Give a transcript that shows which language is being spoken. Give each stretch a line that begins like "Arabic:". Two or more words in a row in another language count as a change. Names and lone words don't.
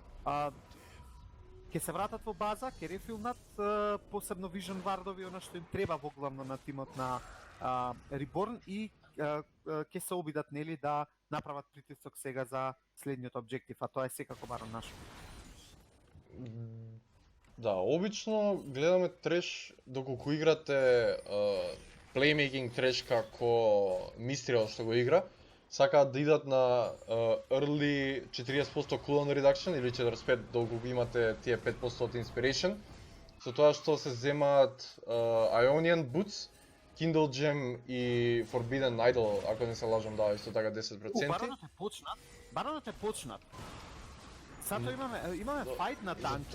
Macedonian: Ќе се вратат во база, ќе рефилнат посебно Vision Вардови, она што им треба во главно на тимот на Reborn и ќе се обидат, нели, да направат притисок сега за следниот објектив, а тоа е секако Барон Нашон. Да, обично гледаме треш доколку играте playmaking треш како Мистриел што го игра, сакаат да идат на
English: early 40% cooldown reduction
Macedonian: или 45% доколку имате тие 5% од inspiration, со тоа што се земаат Ionian Boots, Kindle Gem и Forbidden Idol, ако не се лажам, да, исто така 10%. Баронот е почнат. Сато имаме фајт на танки.